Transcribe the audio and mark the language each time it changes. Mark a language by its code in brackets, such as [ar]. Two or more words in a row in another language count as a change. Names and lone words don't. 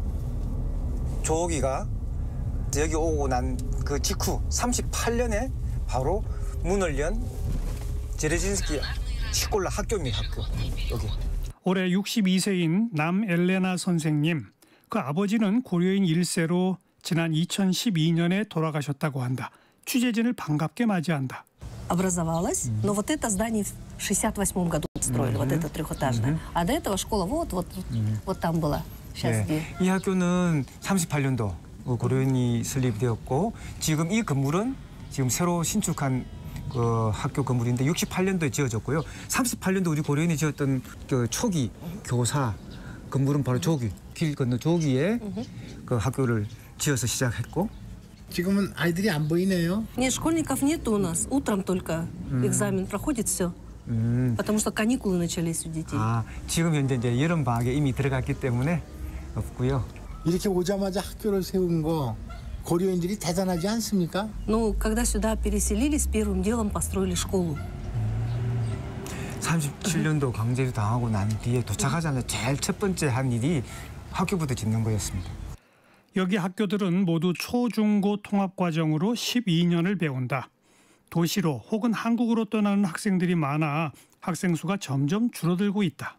[ko] 조기가 여기 오고 난 그 직후 38년에 바로 문을 연 제레진스키 시골라 학교입니다. 학교 여기. 올해 62세인 남엘레나 선생님, 그 아버지는 고려인 1세로 지난 2012년에 돌아가셨다고 한다. 취재진을 반갑게 맞이한다. [ru] Образовалась, но вот это здание в 68 году строили, вот это трехэтажное. А до этого школа вот там была. Сейчас где? [ko] 이 학교는 38년도 고려인이 설립되었고 지금 이 건물은 지금 새로 신축한 그 학교 건물인데 68년도에 지어졌고요. 38년도 우리 고려인이 지었던 그 초기 교사 건물은 바로 조기, 길 건너 조기에 그 학교를 지어서 시작했고 지금은 아이들이 안 보이네요. [ru] Нет, школьников нет у нас. Утром только экзамен проходит все. потому что каникулы начались у детей. [ko] 아, 지금 현재 이제 여름 방학에 이미 들어갔기 때문에 없고요. 이렇게 오자마자 학교를 세운 거 고려인들이 대단하지 않습니까? [ru] Ну, когда сюда переселились, первым делом построили школу. [ko] 37년도 강제로 당하고 난 뒤에 도착하자마자 제일 첫 번째 한 일이 학교부터 짓는 거였습니다. 여기 학교들은 모두 초중고 통합과정으로 12년을 배운다. 도시로 혹은 한국으로 떠나는 학생들이 많아 학생 수가 점점 줄어들고 있다.